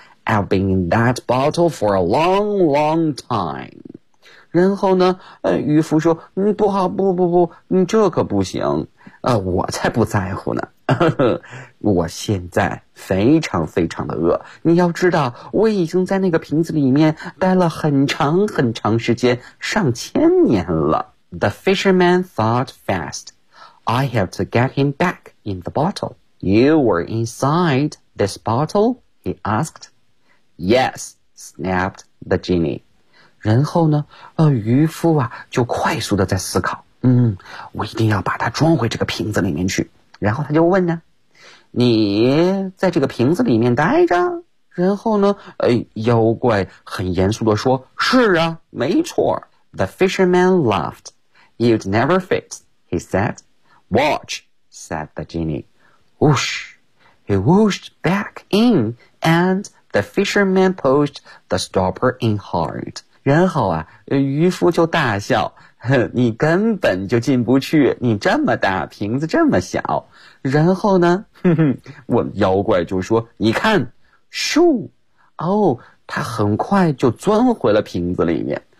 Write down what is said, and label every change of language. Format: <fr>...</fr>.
<en>I've been in that bottle for a long, long time.</en> <zh>然后呢，渔夫说，不好，不不不，这可不行。我才不在乎呢。我现在非常非常的饿，你要知道我已经在那个瓶子里面待了很长很长时间，上千年了。</zh> <en>The fisherman thought fast. I have to get him back in the bottle. You were inside this bottle? He asked. Yes, snapped the genie.</en> <zh>然后呢，渔夫啊就快速的在思考，我一定要把它装回这个瓶子里面去。然后他就问呢，你在这个瓶子里面待着？然后呢，妖怪很严肃地说，是啊，没错。</zh> <en>The fisherman laughed. You'd never fit, he said. Watch, said the genie. Whoosh. He whooshed back in, and the fisherman pushed the stopper in hard.</en> <zh>然后啊，渔夫就大笑，你根本就进不去，你这么大，瓶子这么小。然后呢，我妖怪就说，你看，咻，哦，他很快就钻回了瓶子里面。</zh>